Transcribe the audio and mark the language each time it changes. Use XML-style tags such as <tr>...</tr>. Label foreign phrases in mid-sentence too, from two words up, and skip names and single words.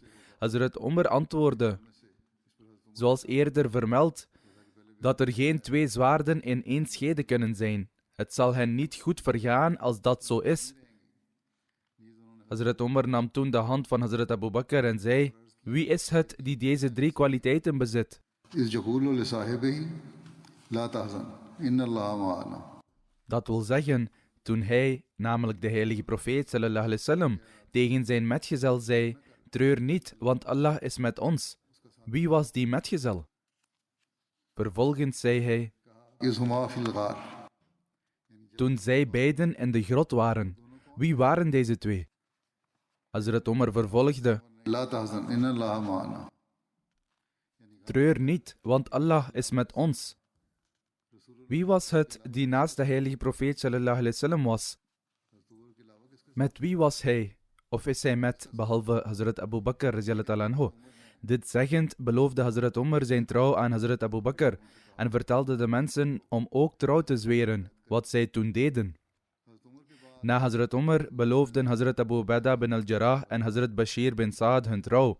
<nl>Hazrat Umar antwoordde, zoals eerder vermeld, dat er geen twee zwaarden in één schede kunnen zijn. Het zal hen niet goed vergaan als dat zo is. Hazrat Umar nam toen de hand van Hazrat Abu Bakr en zei: wie is het die deze drie kwaliteiten bezit?</nl> <ar>إذ يقول لصاحبه لا تحزن إن الله معنا.</ar> <nl>Dat wil zeggen, toen hij, namelijk de heilige profeet</nl> <ar>صلى الله عليه وسلم,</ar> <nl>tegen zijn metgezel zei: treur niet, want Allah is met ons. Wie was die metgezel? Vervolgens zei hij:</nl> <ar>إذ هما في الغار.</ar> <nl>toen zij beiden in de grot waren. Wie waren deze twee? Hazrat Umar vervolgde:</nl> <ar>لا تحزن إن الله معنا.</ar> <nl>treur niet, want Allah is met ons. Wie was het die naast de heilige profeet</nl> <ar>صلى الله عليه وسلم</ar> <nl>was? Met wie was hij? Of is hij met, behalve Hazrat Abu Bakr</nl> <ar>رضي الله عنه?</ar> <nl>Dit zeggend beloofde Hazrat Umar zijn trouw aan Hazrat Abu Bakr en vertelde de mensen om ook trouw te zweren, wat zij toen deden. Na Hazrat Umar beloofden Hazrat Abu Ubaidah bin al-Jarrah en Hazrat Bashir bin Saad hun trouw.</nl>